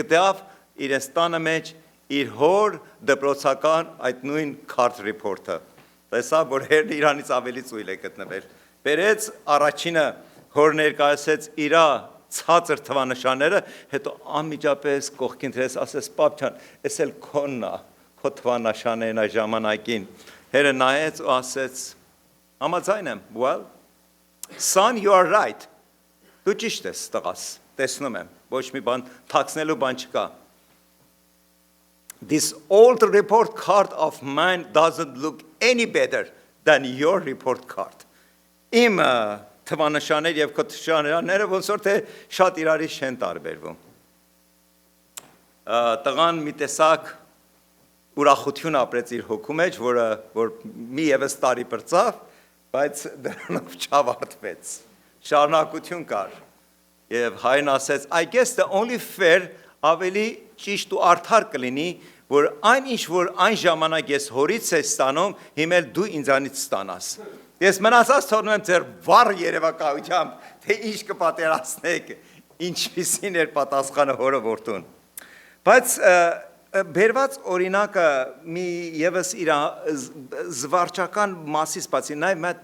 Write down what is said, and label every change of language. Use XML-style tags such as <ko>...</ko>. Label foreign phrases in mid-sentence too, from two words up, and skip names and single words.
<hy>գտավ իրենց տանը մեջ իր հոր դպրոցական այդ նույն</hy> <en>card report-</en> <hy>ը։ Տեսա, որ հերն Իրանից ավելի ծույլ է գտնվել։ Բերեց առաջինը հոր ներկայացեց իրա ցածր թվանշանները, հետո անմիջապես կողքին դրեց, ասես պապ ջան, էս էլ քոնն է, քո թվանշաններն այդ ժամանակին։ Հերը նայեց ու ասեց, համաձայն եմ,</hy> <en>well, son, you are right.</en> <hy>Դու ճիշտ ես, տղաս, տեսնում եմ, ոչ մի բան թաքցնելու բան չկա։</hy> <en>This old report card of mine doesn't look any better than your report card.</en> <hy>Իմ թվանշաններ եւ քո թվանշանները ոնց որ թե շատ իրարից չեն տարբերվում։ Տղան մի տեսակ ուրախություն ապրեց իր հոգու մեջ, որ մի եւս տարի բրծավ, բայց դրանով չավարտվեց։ Շարունակություն կար։ Եվ հայրն ասեց,</hy> <en>I guess the only fair</en> <hy>ավելի ճիշտ ու արդար կլինի, որ այն ինչ որ այն ժամանակ ես հորից ես ստանում, հիմա դու ինձանից ստանաս։ Ես մնացած թողնում եմ ձեր վառ երևակայությամբ, թե ինչ կպատերացնեք, ինչպիսին էր պատասխանը հորը որդուն։ Բայց բերված օրինակը մի եւս իր զվարճական մասից բացի նաև մի</hy>